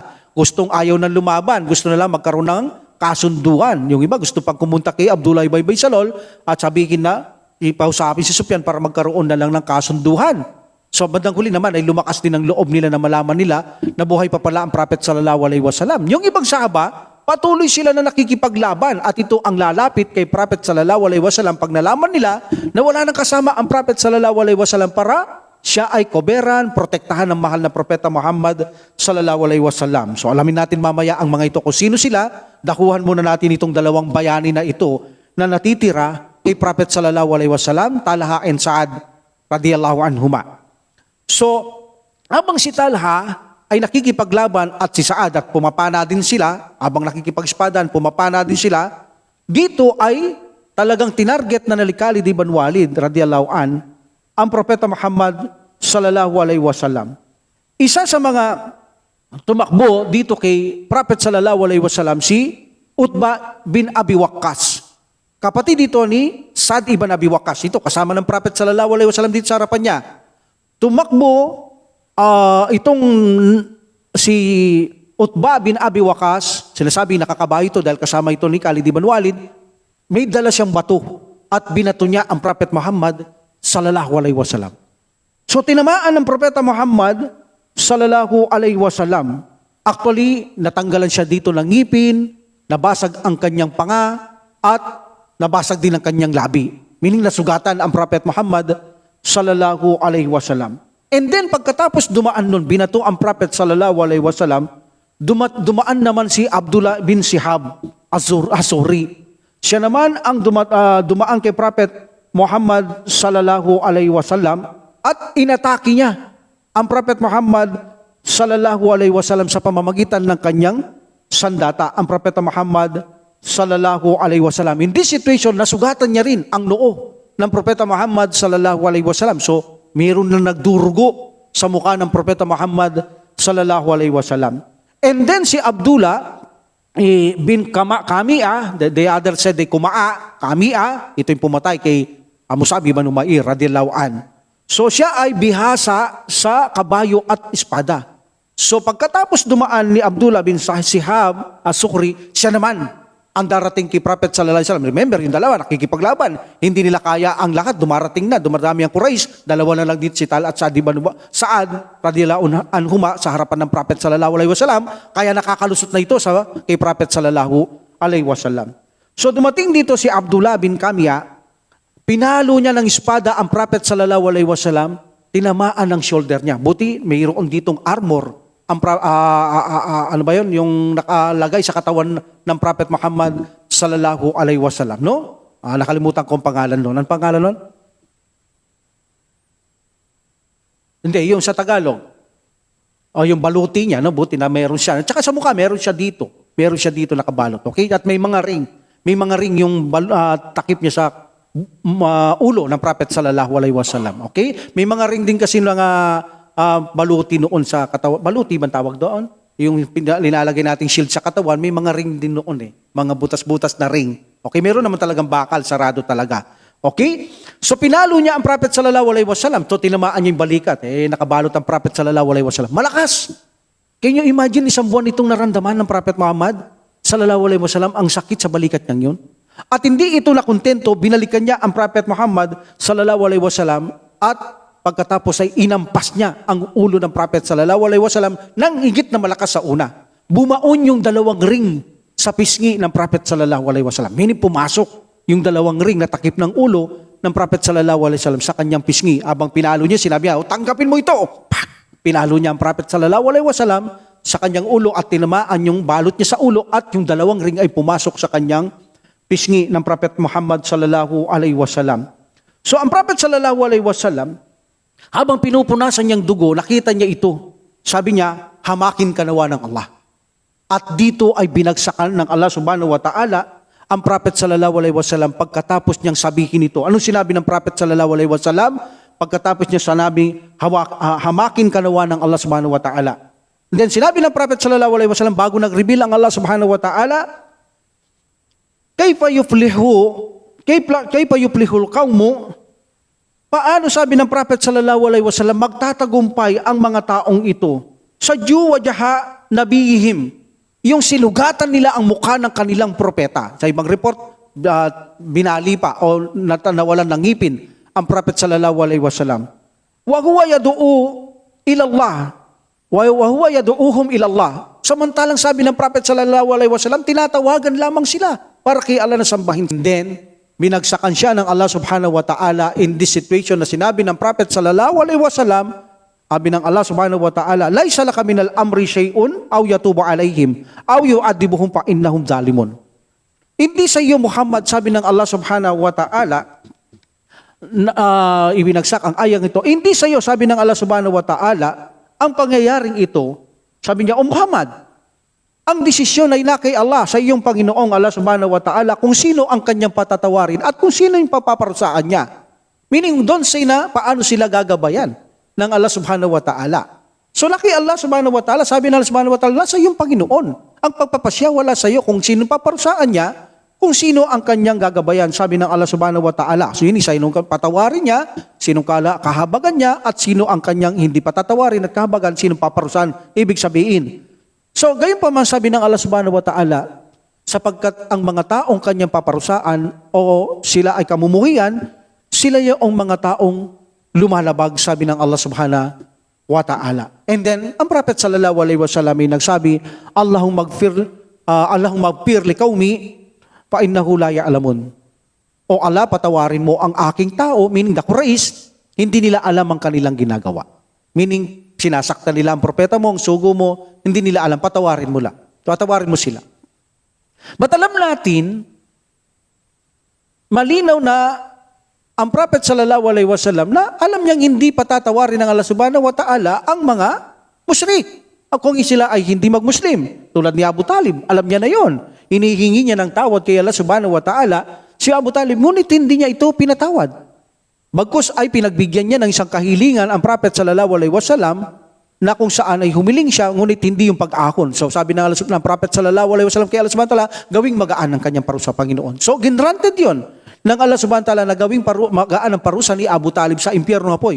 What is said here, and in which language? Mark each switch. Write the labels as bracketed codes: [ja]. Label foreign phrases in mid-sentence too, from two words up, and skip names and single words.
[tl] Gustong ayaw ng lumaban, gusto nila magkaroon ng kasunduan. Yung iba gusto pang kumunta kay Abdullah ibn Salul at sabihin na ipausapin si Sufyan para magkaroon na lang ng kasunduhan. So bandang huli naman ay lumakas din ang loob nila na malaman nila na buhay pa pala ang Prophet [ar] صلى الله عليه وسلم. [tl] Yung ibang sahaba, patuloy sila na nakikipaglaban at ito ang lalapit kay Prophet [ar] صلى الله عليه وسلم [tl] pag nalaman nila na wala nang kasama ang Prophet [ar] صلى الله عليه وسلم [tl] para siya ay koberan, protektahan ng mahal na Propeta Muhammad [ar] صلى الله عليه وسلم. [tl] So alamin natin mamaya ang mga ito kung sino sila. Dakuhan muna natin itong 2 bayani na ito na natitira kay Prophet [ar] صلى الله عليه وسلم, [tl] Talha and Sa'ad [ar] رضي الله عنهما. [tl] So, habang si Talha ay nakikipaglaban at si Sa'ad at pumapana din sila, habang nakikipag-espadan, pumapana din sila, dito ay talagang tinarget na ni Khalid ibn Walid [ar] رضي الله عن [tl] ang Propeta Muhammad [ar] صلى الله عليه وسلم. [tl] Isa sa mga tumakbo dito kay Prophet [ar] صلى الله عليه وسلم [tl] si Utba bin Abi Waqqas. Kapatid dito ni Sa'd ibn Abi Waqqas. Ito kasama ng Prophet [ar] صلى الله عليه وسلم [tl] dito sa harapan niya. Tumakbo itong si Utba bin Abi Waqqas, sinasabi nakakabayo ito dahil kasama ito ni Khalid ibn Walid, may dala siyang bato at binato niya ang Prophet Muhammad [ar] صلى الله عليه وسلم. [tl] So tinamaan ng Propeta Muhammad [ar] صلى الله عليه وسلم. [tl] Actually, natanggalan siya dito ng ngipin, nabasag ang kanyang panga, at nabasag din ang kanyang labi. Meaning nasugatan ang Prophet Muhammad [ar] صلى الله عليه وسلم. [en] And then [tl] pagkatapos dumaan nun, binato ang Prophet [ar] صلى الله عليه وسلم, [tl] dumaan naman si Abdullah bin Shihab Azuri. Siya naman ang dumaan kay Prophet Muhammad [ar] صلى الله عليه وسلم [tl] at inatake niya ang Prophet Muhammad [ar] صلى الله عليه وسلم [tl] sa pamamagitan ng kanyang sandata. Ang Propeta Muhammad [ar] صلى الله عليه وسلم. [en] In this situation, [tl] nasugatan niya rin ang noo ng Propeta Muhammad [ar] صلى الله عليه وسلم. [tl] So, mayroon na nagdurugo sa mukha ng Propeta Muhammad [ar] صلى الله عليه وسلم. [en] And then [tl] si Abdullah bin Kami'a, [en] the other said they [tl] Kuma'a, Kami'a, ito yung pumatay kay Mus'ab ibn Umair [ar] رضي الله عن. [tl] So siya ay bihasa sa kabayo at espada. So pagkatapos dumaan ni Abdullah bin Shihab as-Sukhri, siya naman ang darating kay Prophet [ar] صلى الله عليه وسلم. [tl] Remember, yung dalawa nakikipaglaban. Hindi nila kaya ang lahat, dumarating na, dumarami ang Quraysh. Dalawa na lang dito si Tal at Sa'ad [ar] رضي الله عنهما [tl] sa harapan ng Prophet [ar] صلى الله عليه وسلم. [tl] Kaya nakakalusot na ito sa kay Prophet [ar] صلى الله عليه وسلم. [tl] So dumating dito si Abdullah bin Kami'a, pinalo niya ng espada ang Prophet [ar] صلى الله عليه وسلم, [tl] tinamaan ng shoulder niya. Buti mayroon ditong armor. Ano ba yun? Yung nakalagay sa katawan ng Prophet Muhammad [ar] صلى الله عليه وسلم, [tl] no? Nakalimutan ko ang pangalan nun. Anong pangalan nun? Hindi, yung sa Tagalog. O yung baluti niya, no? Buti na meron siya. Tsaka sa mukha, meron siya dito. Meron siya dito nakabalot. Okay? At may mga ring. May mga ring yung takip niya sa ulo ng Prophet [ar] صلى الله عليه وسلم. [tl] Okay? May mga ring din kasi ng baluti noon sa katawan. Baluti bang tawag doon? Yung linalagay nating shield sa katawan, may mga ring din noon eh. Mga butas-butas na ring. Okay, meron naman talagang bakal, sarado talaga. Okay? So pinalo niya ang Prophet [ar] صلى الله عليه وسلم. [tl] So tinamaan niya yung balikat. Nakabalot ang Prophet [ar] صلى الله عليه وسلم. [tl] Malakas! [en] Can you imagine [tl] isang buwan itong naramdaman ng Prophet Muhammad [ar] صلى الله عليه وسلم [tl] ang sakit sa balikat niyang yun? At hindi ito nakontento, binalikan niya ang Prophet Muhammad [ar] صلى الله عليه وسلم [tl] at pagkatapos ay inampas niya ang ulo ng Prophet [ar] صلى الله عليه وسلم [tl] nang higit na malakas sa una. Bumaon yung dalawang ring sa pisngi ng Prophet [ar] صلى الله عليه وسلم. [tl] Meaning pumasok yung dalawang ring na takip ng ulo ng Prophet [ar] صلى الله عليه وسلم [tl] sa kanyang pisngi. Abang pinalo niya, sinabi niya, tanggapin mo ito. Pinalo niya ang Prophet [ar] صلى الله عليه وسلم [tl] sa kanyang ulo at tinamaan yung balot niya sa ulo at yung dalawang ring ay pumasok sa kanyang pisngi ng Prophet Muhammad [ar] صلى الله عليه وسلم. [tl] So ang Prophet [ar] صلى الله عليه وسلم, [tl] habang pinupunasan niyang dugo, nakita niya ito. Sabi niya, hamakin ka nawa ng Allah. At dito ay binagsakan ng Allah [ar] سبحانه وتعالى [tl] ang Prophet [ar] صلى الله عليه وسلم [tl] pagkatapos niyang sabihin ito. Anong sinabi ng Prophet [ar] صلى الله عليه وسلم? [tl] Pagkatapos niya sinabi, hamakin ka nawa ng Allah [ar] سبحانه وتعالى. [en] And then [tl] sinabi ng Prophet [ar] صلى الله عليه وسلم [tl] bago nag-reveal ang Allah [ar] سبحانه وتعالى, كيف يفلح القوم. [tl] Paano sabi ng Prophet [ar] صلى الله عليه وسلم [tl] magtatagumpay ang mga taong ito sa [ar] وجه نبيهم, [tl] yung silugatan nila ang mukha ng kanilang propeta. Sa ibang report, binali pa o nawalan ng ngipin ang Prophet [ar] صلى الله عليه وسلم. وهو يدعو إلى الله وهو يدعوهم إلى الله. [tl] Samantalang sabi ng Prophet [ar] صلى الله عليه وسلم, [tl] tinatawagan lamang sila para kay Allah na sambahin. Then binagsakan siya ng Allah [ar] سبحانه وتعالى [en] in this situation [tl] na sinabi ng Prophet [ar] صلى الله عليه وسلم, [tl] sabi ng Allah [ar] سبحانه وتعالى ليس لك من الأمر شيء أو يتوب عليهم أو يعذبهم فإنهم ظالمون. [tl] Hindi sa iyo Muhammad, sabi ng Allah [ar] سبحانه وتعالى, [tl] ibinagsak ang ayang ito. Hindi sa iyo, sabi ng Allah [ar] سبحانه وتعالى, [tl] ang pangyayaring ito, sabi niya, O Muhammad, ang desisyon ay na kay Allah, sa iyong Panginoong Allah [ar] سبحانه وتعالى, [tl] kung sino ang kanyang patatawarin at kung sino yung papaparusaan niya. Meaning, doon sila, paano sila gagabayan ng Allah [ar] سبحانه وتعالى. [tl] So, laki Allah [ar] سبحانه وتعالى, [tl] sabi ng Allah [ar] سبحانه وتعالى, [tl] sa iyong Panginoon. Ang pagpapasya, wala sa iyo kung sino paparusaan niya, kung sino ang kanyang gagabayan, sabi ng Allah [ar] سبحانه وتعالى. [tl] So, yun, sinong patawarin niya, sinong kahabagan niya, at sino ang kanyang hindi patatawarin at kahabagan, sinong paparusahan. Ibig sabihin, so, gayon pa man sabi ng Allah [ar] سبحانه وتعالى, [tl] sapagkat ang mga taong kanyang paparusaan o sila ay kamumuhian, sila yung mga taong lumalabag, sabi ng Allah [ar] سبحانه وتعالى. [en] And then, [tl] ang Prophet [ar] صلى الله عليه وسلم [tl] ay nagsabi, [ar] اللهم اغفر لقومي فإنهم لا يعلمون. [tl] O Allah, patawarin mo ang aking tao, [en] meaning the Quraysh, [tl] hindi nila alam ang kanilang ginagawa. Meaning, sinasaktan nila ang propeta mo, ang sugo mo, hindi nila alam, patawarin mo lang. Patawarin mo sila. But alam natin, malinaw na ang Prophet [ar] صلى الله عليه وسلم [tl] na alam niyang hindi patatawarin ng Allah [ar] سبحانه وتعالى [tl] ang mga musyrik. Kung sila ay hindi mag-Muslim, tulad ni Abu Talib, alam niya na yon. Hinihingi niya ng tawad kay Allah [ar] سبحانه وتعالى, [tl] si Abu Talib, ngunit hindi niya ito pinatawad. Bagkus ay pinagbigyan niya ng isang kahilingan ang Prophet [ar] صلى الله عليه وسلم [tl] na kung saan ay humiling siya, ngunit hindi yung pag-ahon. So sabi ng Allah ng Prophet [ar] صلى الله عليه وسلم [tl] kay Allah [ar] سبحانه وتعالى, [tl] gawing magaan ang kanyang parusa, Panginoon. [en] So granted [tl] yon ng Allah [ar] سبحانه وتعالى [tl] na gawing magaan ang parusa ni Abu Talib sa impyerno apoy.